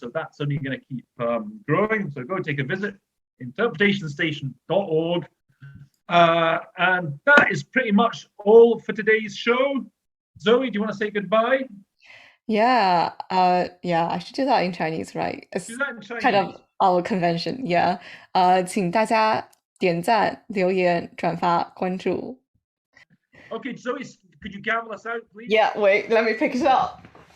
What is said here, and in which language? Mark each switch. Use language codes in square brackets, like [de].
[en] So that's only going to keep growing. So go take a visit, interpretationstation.org. And that is pretty much all for today's show. Zoe, do you want to say goodbye? Yeah. Yeah, I should do that in Chinese, right? It's Do that in Chinese. kind of our convention. Yeah. [zh] 请大家点赞、留言、转发、关注。 [en] Okay, Zoe, could you gavel us out, please? Yeah, wait, let me pick it up.